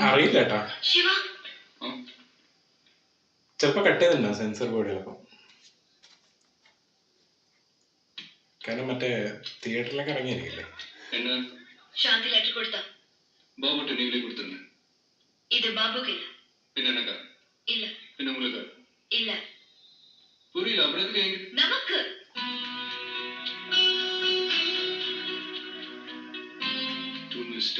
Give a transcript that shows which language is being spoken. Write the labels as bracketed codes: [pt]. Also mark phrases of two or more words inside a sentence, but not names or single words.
[ml] അറിയില്ല കേട്ടോ ചിലപ്പോ കട്ട് ചെയ്തിട്ടുണ്ടോ [en] censor boardilokke [ml] കാരണം മറ്റേ തിയേറ്ററിലൊക്കെ ഇറങ്ങിയിരിക്കില്ലേ ശാന്തി ലെറ്റർ കൊടുത്തോ [ta] பாபுட்ட நீங்களே கொடுத்துருங்க இது பாபுக்கு இல்ல பின்ன எனக்கா இல்ல பின்ன உங்களுக்கு இல்ல புரியல அப்புறம் எதுக்கு எங்க நமக்கு [en] to Mr.